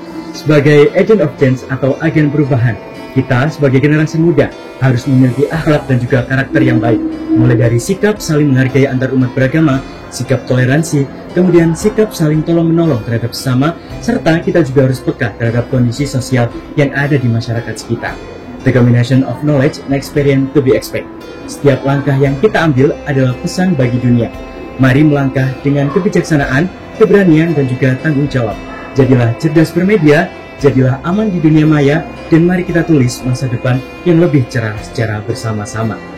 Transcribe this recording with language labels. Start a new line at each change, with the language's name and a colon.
Indonesian: Sebagai agent of change atau agen perubahan, kita sebagai generasi muda harus memiliki akhlak dan juga karakter yang baik, mulai dari sikap saling menghargai antar umat beragama, sikap toleransi, kemudian sikap saling tolong-menolong terhadap sesama, serta kita juga harus peka terhadap kondisi sosial yang ada di masyarakat sekitar.
English: The combination of knowledge and experience to be expected.
Indonesian: Setiap langkah yang kita ambil adalah pesan bagi dunia. Mari melangkah dengan kebijaksanaan, keberanian, dan juga tanggung jawab. Jadilah cerdas bermedia, jadilah aman di dunia maya, dan mari kita tulis masa depan yang lebih cerah secara bersama-sama.